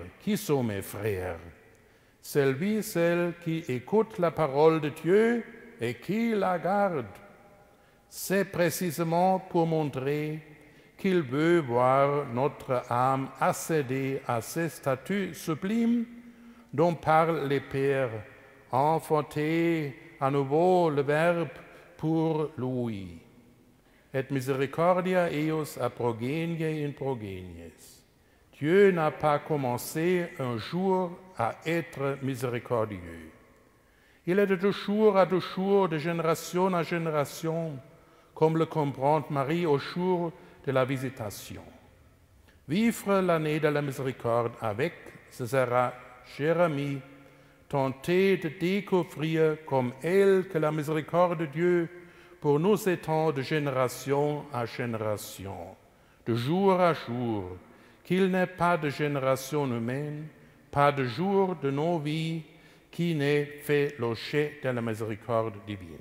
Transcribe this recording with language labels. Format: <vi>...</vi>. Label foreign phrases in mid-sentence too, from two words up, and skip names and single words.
<fr>qui sont mes frères, celui, celle qui écoute la parole de Dieu et qui la garde, c'est précisément pour montrer qu'il veut voir notre âme accéder à ces statuts sublimes dont parlent les pères, enfanter à nouveau le Verbe pour lui.</fr> <la>Et misericordia eius a progenie in progenies.</la> <fr>Dieu n'a pas commencé un jour à être miséricordieux. Il est de jour à jour, de génération à génération, comme le comprend Marie au jour de la visitation. Vivre l'année de la miséricorde avec, ce sera, cher ami, tenter de découvrir comme elle que la miséricorde de Dieu pour nous s'étend de génération à génération, de jour à jour, qu'il n'est pas de génération humaine, pas de jour de nos vies qui n'ait fait l'objet de la miséricorde divine.</fr>